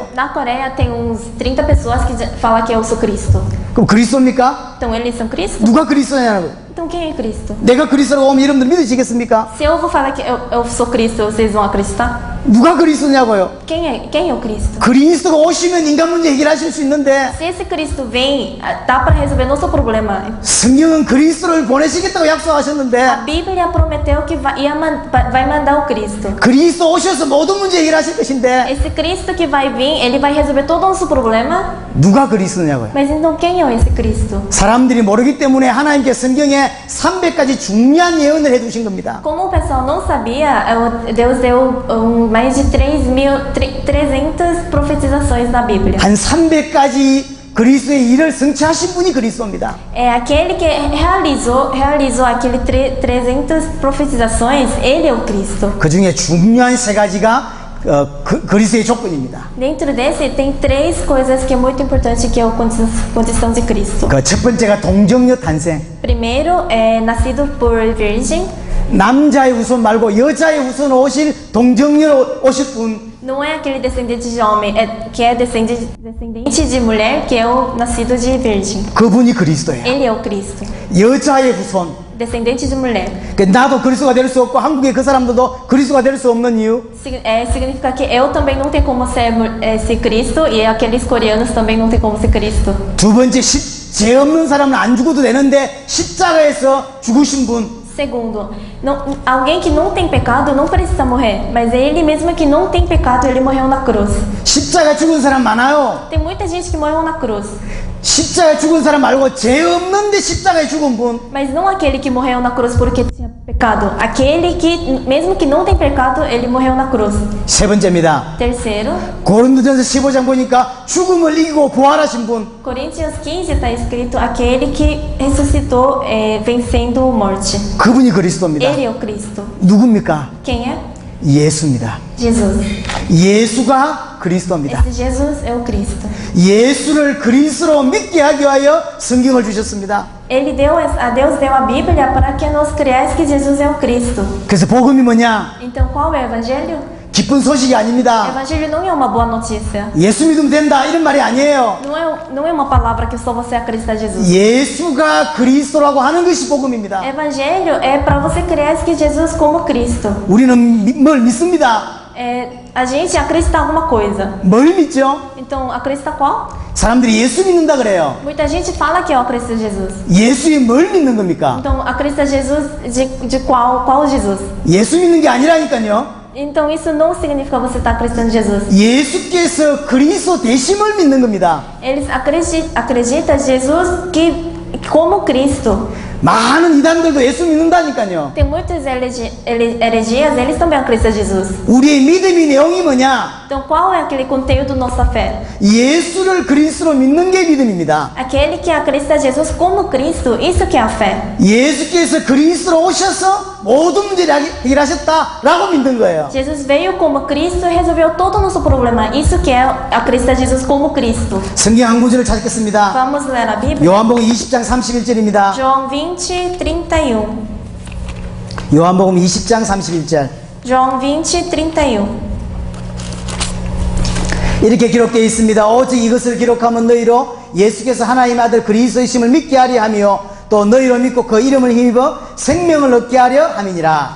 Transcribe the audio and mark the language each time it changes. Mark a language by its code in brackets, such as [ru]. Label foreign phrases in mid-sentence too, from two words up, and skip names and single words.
[pt] Na Coreia tem uns 30 pessoas que falam que eu sou Cristo. [ko] 그럼 그리스도입니까? [pt] Então eles são Cristo? [ko] 누가 그리스도냐고. [pt] Então quem é Cristo? [ko] 내가 그리스도라고 하면 여러분들 믿으시겠습니까? [pt] Se eu vou falar que eu sou Cristo, vocês vão acreditar? [ko] 누가 그리스도냐고요? [pt] Quem é o Cristo? [ko] 그리스도가 오시면 인간 문제 해결하실 수 있는데 [pt] Se esse Cristo vem, dá para resolver nosso problema. [ko] 성경은 그리스도를 보내시겠다고 [pt] A [ko] 약속하셨는데 [pt] Bíblia prometeu que vai mandar o Cristo. [ko] 그리스도 오셔서 모든 문제 해결하실 것인데 [pt] Esse Cristo que vai vir, ele vai resolver todo o nosso problema. [ko] 누가 그리스도냐고요? [pt] Mas então quem é esse Cristo? [ko] 사람들이 모르기 때문에 하나님께 성경에 300가지 중요한 예언을 해두신 겁니다. [pt] Como o pessoal não sabia, Deus deu mais de 300 profetizações na Bíblia. [ko] 한 300가지 그리스도의 일을 성취하신 분이 그리스도입니다. [pt] É aquele que realizou aquele 300 profetizações, ele é o Cristo. [ko] 그 중에 중요한 3가지가 그리스도의 조건입니다. [pt] Dentro desse tem 3 coisas que é muito importante, que é a condição de Cristo. [ko] 그 첫 번째가 동정녀 탄생. [pt] Primeiro, é nascido por virgem. [ko] 남자의 후손 말고 여자의 후손 오실 동정녀로 오실 분. [pt] Não é aquele descendente de homem, que é descendente de mulher, que é o nascido de virgem. [ko] 그분이 그리스도예요. [pt] Ele é o Cristo. [ko] 여자의 후손. [pt] Descendente de mulher. [ko] 나도 그리스도가 될 수 없고 한국의 그 사람들도 그리스도가 될 수 없는 이유. [pt] Significa que eu também não tenho como ser Cristo, e aqueles coreanos também não tem como ser Cristo. [ko] 두 번째, 죄 없는 사람은 안 죽어도 되는데 십자가에서 죽으신 분. [pt] Segundo, alguém que não tem pecado não precisa morrer, mas ele mesmo que não tem pecado, ele morreu na cruz. [ko] 십자가 죽은 사람 많아요. [pt] Tem muita gente que morreu na cruz, [ko] 십자가에 죽은 사람 말고 죄 없는데 십자가에 죽은 분. [pt] mas não aquele que morreu na cruz porque tinha pecado. Aquele que, mesmo que não tem pecado, ele morreu na cruz. [ko] 세 번째입니다. [pt] Terceiro, [ko] 고린도전서 15장 보니까 죽음을 이기고 부활하신 분. [pt] Coríntios 15 está escrito aquele que ressuscitou vencendo a morte. [ko] 그분이 그리스도입니다. [pt] Ele é o Cristo. [ko] 누굽니까? [pt] Quem é? [ko] 예수입니다. [pt] Jesus. [ko] 예수가 그리스도입니다. [pt] Esse Jesus é o Cristo. [ko] 예수를 그리스도로 믿게 하기 위하여 성경을 주셨습니다. [pt] Ele deu, a Deus deu a Bíblia para que nós creiamos que Jesus é o Cristo. [ko] 그래서 복음이 뭐냐? [pt] Então qual é o Evangelho? [ko] 기쁜 소식이 아닙니다. [pt] Evangelho não é uma boa notícia. [ko] 예수 믿으면 된다 이런 말이 아니에요. [pt] Não é uma palavra que só você acredita em Jesus. [ko] 예수가 그리스도라고 하는 것이 복음입니다. [pt] Evangelho é para você crer que Jesus como Cristo. [ko] 우리는 뭘 믿습니다. [pt] A gente acredita em alguma coisa. [ko] 뭘 믿죠? [pt] Então, acredita qual? [ko] 사람들이 예수 믿는다 그래요. [pt] Muita gente fala que eu acredito em Jesus. [ko] 예수에 뭘 믿는 겁니까? [pt] Então, acredita em Jesus de qual Jesus? [ko] 예수 믿는 게 아니라니까요. [pt] Então, isso não significa você estar acreditando em Jesus. [ko] 예수께서 그리스도 되심을 믿는 겁니다. [pt] Eles acreditam em Jesus como Cristo. [ko] 많은 이단들도 예수 믿는다니까요. [pt] Tem muitas heresias, eles também acreditam em Jesus. [ko] 우리의 믿음의 내용이 뭐냐? [pt] Então, qual é aquele conteúdo da nossa fé? [ko] 예수를 그리스도로 믿는 게 믿음입니다. [pt] Aquele que acredita em Jesus como Cristo, isso que é a fé. [ko] 예수께서 그리스도로 오셔서 모든 문제를 해결하셨다라고 믿는 거예요. [pt] Jesus veio como Cristo e resolveu todo o nosso problema. Isso que é acreditar em Jesus como Cristo. [ko] 성경 한 구절을 찾겠습니다. [pt] Vamos ler a Bíblia? [ko] 요한복음 20장 31절입니다. [pt] João 20, 31. [ko] 요한복음 20장 31절. [pt] João 20, 31. [ko] 이렇게 기록되어 있습니다. 오직 이것을 기록하면 너희로 예수께서 하나님의 아들 그리스도이심을 믿게 하려 하며 또 너희로 믿고 그 이름을 힘입어 생명을 얻게 하려 함이니라.